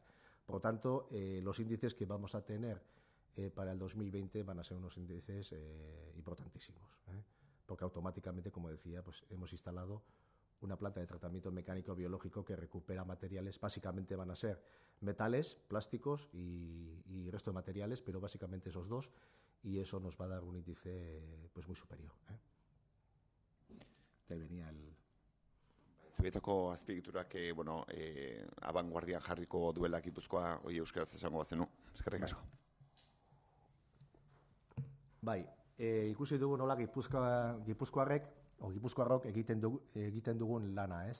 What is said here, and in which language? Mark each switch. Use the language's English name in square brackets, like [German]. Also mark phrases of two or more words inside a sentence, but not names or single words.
[Spanish] Por lo tanto, los índices que vamos a tener para el 2020 van a ser unos índices importantísimos, porque automáticamente, como decía, pues hemos instalado una planta de tratamiento mecánico biológico que recupera materiales. Básicamente van a ser metales, plásticos y resto de materiales, pero básicamente esos dos, y eso nos va a dar un índice pues muy superior. Te venía el... [Basque] Zubietako azpiegiturak, bueno, abanguardian jarriko duela Gipuzkoa, hori euskaraz esango bazenu. Eskerrik asko. Bai, ikusi dugu nola Gipuzkoarrek o Gipuzkoarrok egiten dugun lana, ez?